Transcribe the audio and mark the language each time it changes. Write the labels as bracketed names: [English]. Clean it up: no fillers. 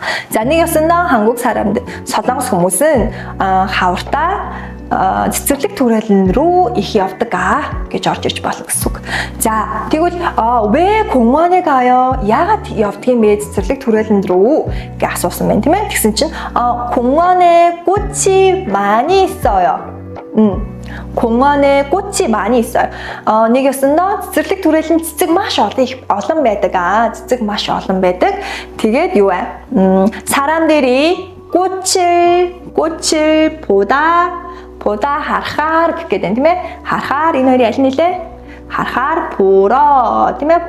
[Mongolian] За нэг ясна [Korean] 한국 사람들 [Mongolian] солонгос хүмүүс은 хавартаа цэцэрлэг түрээлэн рүү их явдаг гэж орж ирж болно гэсэн үг. За тэгвэл [Korean] 왜 공원에 가요? [Mongolian] яагаад явдаг юм бэ цэцэрлэг түрээлэн рүү гэж асуусан байна тийм ээ. Тэгсэн чинь [Korean] 공원에 꽃이 많이 있어요. 공원에 꽃이 많이 있어요. [Mongolian] нэг ясна цэцэрлэг түрээлэн цэцэг маш олон байдаг. цэцэг маш олон байдаг. Тэгээд юу вэ? [Korean] 사람들이 꽃을 보다 [Mongolian] харахаар гэх гэдэг тийм ээ. харахаар энэ хоёрын аль нэлээ? харахаар 보러 тийм ээ.